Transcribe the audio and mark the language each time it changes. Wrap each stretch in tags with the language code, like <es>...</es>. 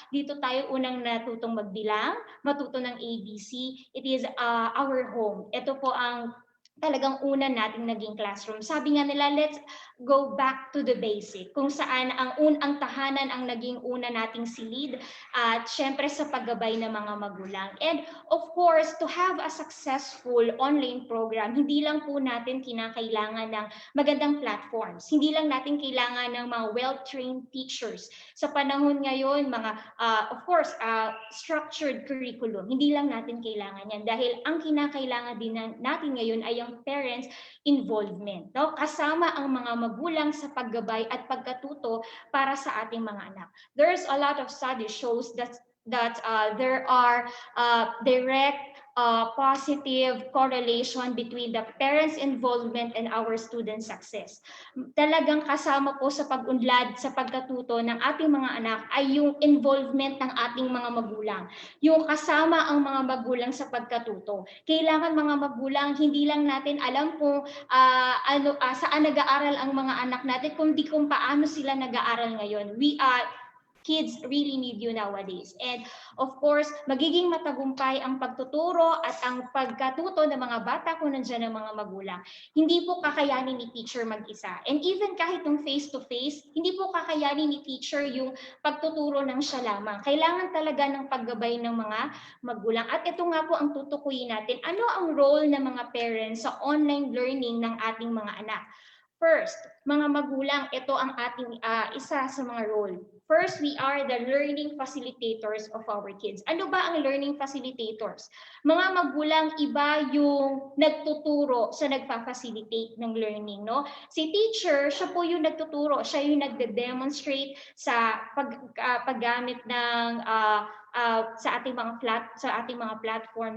<tl>Dito tayo unang natutong magbilang, matuto ng ABC.</tl> <en>It is our home.</en> <tl>Ito po ang talagang una nating naging classroom. Sabi nga nila,</tl> <en>let's go back to the basic,</en> <tl>kung saan ang tahanan ang naging una nating silid at syempre sa paggabay ng mga magulang.</tl> <en>And of course, to have a successful online program,</en> <tl>hindi lang po natin kinakailangan ng magandang platforms. Hindi lang natin kailangan ng mga well-trained teachers. Sa panahon ngayon,</tl> <en>of course, structured curriculum.</en> <tl>Hindi lang natin kailangan yan dahil ang kinakailangan din natin ngayon ay ang parents' involvement. No? Kasama ang mga magulang sa paggabay at pagkatuto para sa ating mga anak.</tl> <en>There's a lot of studies shows that there are direct positive correlation between the parents' involvement and our student success.</en> <tl>Talagang kasama po sa pag-unlad sa pagkatuto ng ating mga anak ay yung involvement ng ating mga magulang. Yung kasama ang mga magulang sa pagkatuto. Kailangan mga magulang, hindi lang natin alam kung saan nag-aaral ang mga anak natin, kundi kung paano sila nag-aaral ngayon.</tl> <en>Kids really need you nowadays. And of course,</en> <tl>magiging matagumpay ang pagtuturo at ang pagkatuto ng mga bata kung nandiyan ang mga magulang. Hindi po kakayanin ni teacher mag-isa.</tl> <en>And even</en> <tl>kahit yung face-to-face, hindi po kakayanin ni teacher yung pagtuturo ng siya lamang. Kailangan talaga ng paggabay ng mga magulang. At ito nga po ang tutukuyin natin. Ano ang role ng mga parents sa online learning ng ating mga anak? First, mga magulang, ito ang ating isa sa mga role.</tl> <en>First, we are the learning facilitators of our kids.</en> <tl>Ano ba ang learning facilitators? Mga magulang, iba yung nagtuturo sa nagpa-facilitate ng learning, no? Si teacher, siya po yung nagtuturo, siya yung nagde-demonstrate sa paggamit ng sa ating mga platform.</tl>